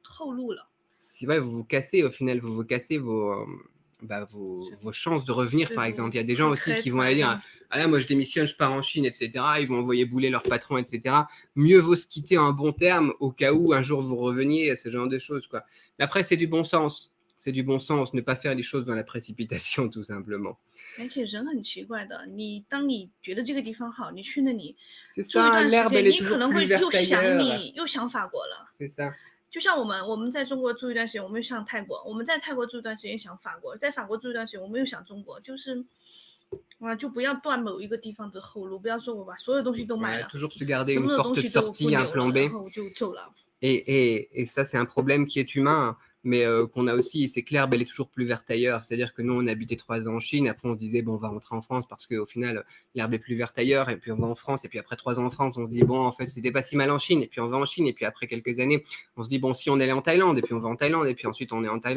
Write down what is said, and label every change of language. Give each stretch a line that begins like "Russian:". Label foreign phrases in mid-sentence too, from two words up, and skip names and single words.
French: Si ouais, vous vous cassez, au final, vous vous cassez vos chances de revenir, par exemple. Il y a des gens aussi qui vont aller dire ah là, moi je démissionne, je pars en Chine, etc. Ils vont envoyer bouler leur patron, etc. Mieux vaut se quitter en bon terme au cas où un jour vous reveniez, ce genre de choses, quoi. Mais après, c'est du bon sens. C'est du bon sens, ne pas faire les choses dans la précipitation, tout simplement.
Chinese: 而且人很奇怪的，当你觉得这个地方好，你去那里
French: C'est
Chinese: 住一
French: ça,
Chinese: 段时
French: l'herbe,
Chinese: 间，
French: elle est
Chinese: 你可
French: toujours
Chinese: 能
French: plus
Chinese: 会
French: verte ailleurs.
Chinese: 又想法国了。
French: C'est ça.
Chinese: 就像我们在中国住一段时间，我们又想泰国；我们在泰国住一段时间想法国，在法国住一段时间，我们又想中国。就是就不要断某一个地方的后路，不要说我把所有东西都买了，
French: toujours se garder
Chinese: 什
French: une
Chinese: 么的东
French: porte de
Chinese: 西都不
French: sortie, un
Chinese: 留
French: plan
Chinese: 了，
French: B.
Chinese: 然后就走了。
French: Et ça, c'est un problème qui est humain, mais qu'on a aussi. C'est que l'herbe, elle est toujours plus verte ailleurs. C'est-à-dire que nous, on habitait 3 ans en Chine. Après, on se disait, bon, on va rentrer en France parce qu'au final, l'herbe est plus verte ailleurs. Et puis, on va en France. Et puis, après 3 ans en France, on se dit, bon, en fait, c'était pas si mal en Chine. Et puis, on va en Chine. Et puis, après quelques années, on se dit, bon, si on allait en Thaïlande. Et puis, on va en Thaïlande. Et puis, ensuite, on est en Thaïlande.